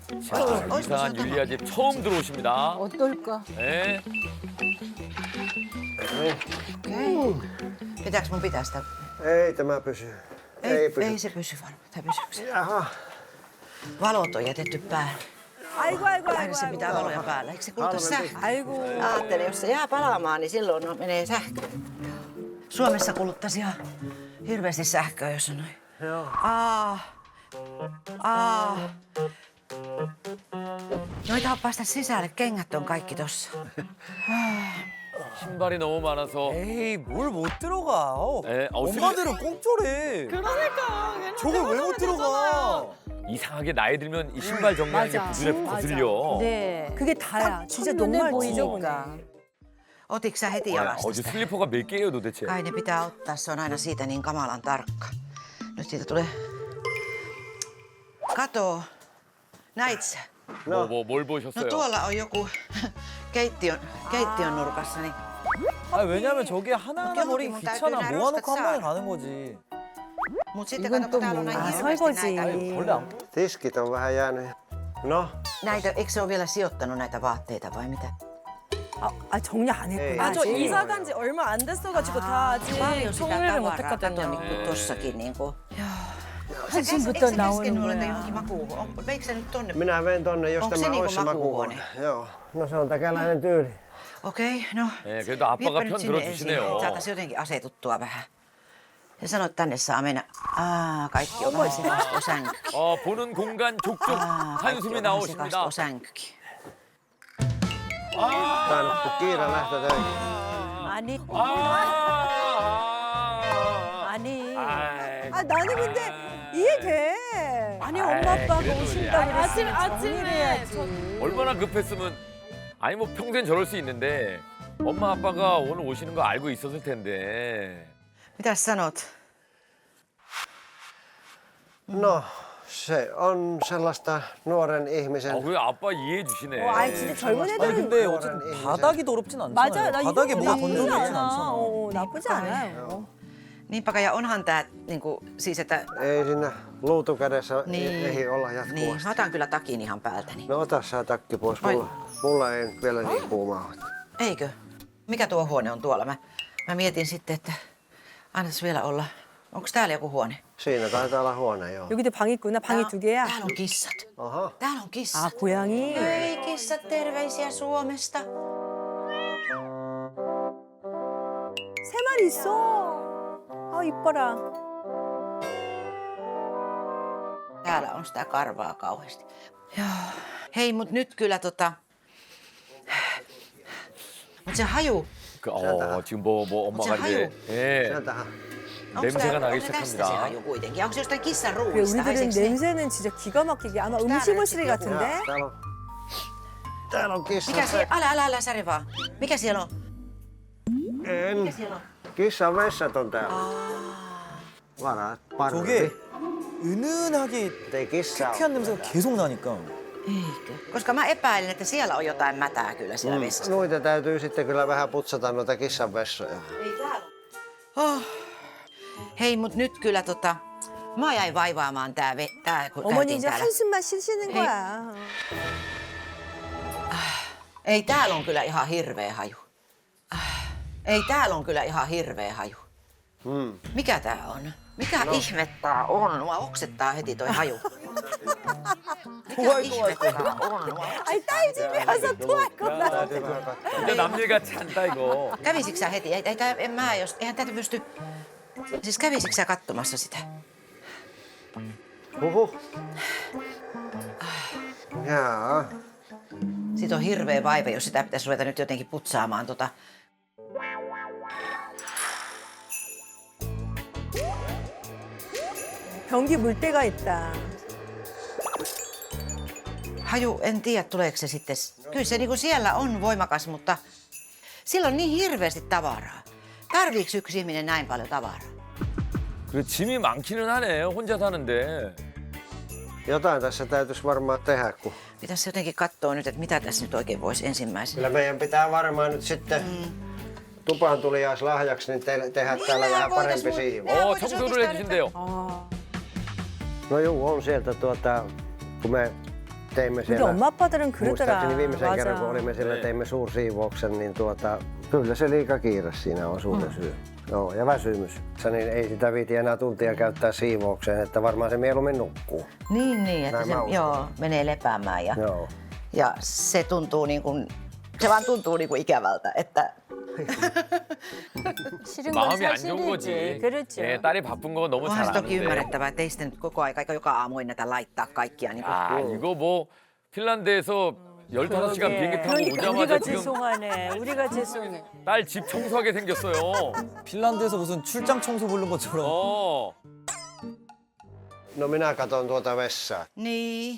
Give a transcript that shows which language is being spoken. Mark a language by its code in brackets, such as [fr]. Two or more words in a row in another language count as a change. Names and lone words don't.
[ko] 자, 이상한 율리아 집 처음 들어오십니다. 어떨까? 네. [fi] Pitääkö mun pitää sitä? Ei tämä pysy. Ei pysy. Ei se pysy varmaan. Tai pysyykö se? Jaha. Valot on jätetty päälle. [ko] 아이고 아이고 [fi] Aina [ko] 아이고. [fi] se pitää valoja päällä. Eikö se kuluta sähköä? [ko] 아이고. [fi] Ajattelin, jos se jää palaamaan, niin silloin menee sähkö. Suomessa kuluttaisi ihan hirveästi sähköä, jos on noin. Joo. No ei taha päästä sisälle, kengät on kaikki tossa. [ko] 신발이 너무 많아서. 에이, 뭘 못 들어가. 네, 엄마들은 꽁쪼래. 그러니까. 저걸 왜 못 들어가? 이상하게 나이 들면 이 신발 정리하는 게 부들에 거슬려. 네. 그게 다야. 진짜 정말 보이니까. [fi] Otitko sä heti [ko] 와, [fi] jalasta [ko] 어제 [fi] sitä? [ko] 슬리퍼가 몇 개예요 도대체? [fi] Kai ne pitää ottaa, se on aina siitä niin kamalan tarkka. Nyt siitä tulee... Kato. Näit sä? [ko] 뭘 [fi] No [ko] 보셨어요? [fi] tuolla on joku keittiön nurkassa, niin [ko] 아, 왜냐면 저게 하나하나 버리기 [fi] mun täytyy [ko] 귀찮아. [fi] nää [ko] 모아놓고 [fi] roskat [ko] 한 번에 [fi] saada. [ko] 가는 거지. [fi] mut sitten [ko] I건 [fi] kato, kun [ko] 또 [fi] täällä on näin [ko] 뭐야? [fi] hirveästi näitä. [ko] 원래 안 [fi] Tiskit on vähän jäänyt. No, Näitä, eikö se ole vielä sijoittanut näitä vaatteita vai mitä? [ko] 아 정리 안 했구나. 아, 저 이사 간 지 얼마 안 됐어가지고 다 아직 [fi] Paljon sitä [ko] 정리를 못 [fi] tavaraa. Kato [ko] 했거든요. [fi] niin kuin tossakin niin kuin. [ko] 한숨부터 나오는 [fi] mulle [ko] 거야. [fi] johonkin makuuhuone? Veikö se nyt tonne? minä vein tonne, jos Onko tämä se niinku olisi se makuuhuone? makuuhuone. Joo. No se on täkäläinen tyyli. Okei, no. [ko] 네, 그래도 아빠가 [fi] Viepä [ko] 편 [fi] nyt sinne ensin. [ko] 들어주시네요. [fi] Saataisiin jotenkin asetuttua vähän. Ja sano, että tänne saa mennä. Kaikki on vähän sekasto sänky. [ko] 보는 공간 족족 [fi] Kaikki [ko] 한숨이 [fi] on vähän sekasto [ko] 나오십니다. [fi] sänkykin. Tainnut kun kiire lähtö töihin. [ko] 아니 아니. 아이, 아 나는 근데 이해돼. 아니 엄마 아빠가 그래도 오신다 야. 그랬으면 아침에 정리해야지. 얼마나 급했으면 아니 뭐 평소엔 저럴 수 있는데 엄마 아빠가 오늘 오시는 거 알고 있었을 텐데. [fi] Mitäs sanot? No, se on sellaista nuoren ihmisen... [ko] 그 아빠 이해해 주시네. 아니 진짜 젊은 아니 애들은 근데 어쨌든 바닥이 더럽진 않잖아요. 맞아. 나 바닥에 이거 뭐가 나쁘지 던져져 있진 않아. 않잖아. 나쁘지 않아요. [fi] Niinpä ja onhan tää niinku, siis että... Ei siinä luutukädessä Niin. ehdi olla Niin, jatkuvasti. mä otan kyllä takin ihan päältäni. No ota sä takki pois. Mulla ei vielä niin kuumaa ole. Eikö? Mikä tuo huone on tuolla? Mä mietin sitten, että annas vielä olla. Onko täällä joku huone? Siinä taitaa olla huone, joo. [ko] 여기도 방 있구나. 방이 두 개야. [fi] Täällä on kissat. Aha. Täällä on [ko] 아 [fi] kissat. [ko] 고양이. [fi] Hei kissat, terveisiä Suomesta. [ko] 세 마리 있어. 아 이뻐라. [fi] Täällä on sitä karvaa kauheasti. Joo. Hei, mut nyt kyllä Mut se haju. [ko] 지금 뭐 엄마가 어째 이제 예, [fi] Sieltähän. [ko] 냄새가 나기 [fi] onko tästä se [ko] 시작합니다. [fi] haju kuitenkin? Onko se jostain kissan [ko] 그래, [fi] ruuista? [ko] 우리들은 냄새는 진짜 기가 막히게 아마 음식물 쓰레기 같은데. [fi] Ja, täällä on kissa. Mikä siellä? Älä säri vaan. Mikä siellä on? En. Siellä on. Kissan vessat on täällä. Varat parvi. [ko] 저게 은은하게 [fi] Ei kissaa ole. [ko] 쾌한 냄새가 계속 나니까. [fi] Eikö? Koska mä epäilen, että siellä on jotain mätää kyllä siellä vessassa. Noita täytyy sitten kyllä vähän putsata noita kissan vessoja. Ei täällä. Hei, mut nyt kyllä mä jäin vaivaamaan tää kun [ko] 어머니 [fi] käytiin [ko] 이제 [fi] täällä. [ko] 한숨만 쉬시는 [fi] Hei. [ko] 거야. [fi] Ei täällä on kyllä ihan hirveä haju. Ei täällä on kyllä ihan hirveä haju. Mikä tää on? Mikä ihme tää on? Mua oksettaa heti toi haju. Mikä ihme tää on? [ko] 아니 딸 집에 와서 토할 거다. [fi] Täytyy vähän katsoa. [ko] 진짜 남일 같지 않다 이거. [fi] Kävisikö sä heti? Eihän tätä pysty... Siis kävisikö sä katsomassa sitä? Huhhuh. Jaa. Siitä on hirveä vaiva, jos sitä pitäisi ruveta nyt jotenkin putsaamaan [ko] 변기 물때가 있다. [fi] Haju, en tiedä tuleeko se sitten. Kyllä se niinku siellä on voimakas, mutta sillä on niin hirveästi tavaraa. Tarviiko yksi ihminen näin paljon tavaraa? 그래 짐이 많기는 하네 혼자 사는데. Jotain tässä täytyisi varmaan tehdä, kun Pitäisi jotenkin katsoa nyt, että mitä tässä nyt oikein voisi ensimmäisenä. kyllä meidän pitää varmaan nyt sitten tupaan tuliaislahjaksi niin tehdä täällä vähän parempi siivu. [ko] 청소를 해주신대요. [fi] No juu, on sieltä kun me teimme [ko] 우리 [fi] siellä. [ko] 엄마 아빠들은 그러더라. [fi] Muistaakseni viimeisen kerran, kun [ko] 맞아. [fi] olimme siellä, teimme suursiivouksen, niin kyllä se liika kiire siinä on suurin syy. Joo, ja väsymys. Niin ei sitä viiti enää tuntia käyttää siivoukseen, että varmaan se mieluummin nukkuu. Niin, että Näin se mä uskon. menee lepäämään Joo. ja se tuntuu niin kuin, se vaan tuntuu niin kuin ikävältä, että [ko] 싫은 건 마음이 안 좋은 거지. 사실이지. 그렇죠. 예, 딸이 바쁜 거 너무 잘 [fi] onhan se toki [ko] 아는데. [fi] ymmärrettävää, että ei sitä nyt koko aika eikä joka aamu ennätä laittaa kaikkia. Niin kuin. [ko] 아, 이거 뭐 핀란드에서 15시간 비행기 타고 그러니까 오자마자 우리가 지금 죄송하네. 우리가 죄송해. 딸 집 청소하게 생겼어요. 핀란드에서 무슨 출장 청소 부른 것처럼. 어. [fi] No minä katson tuota vessaa. Niin.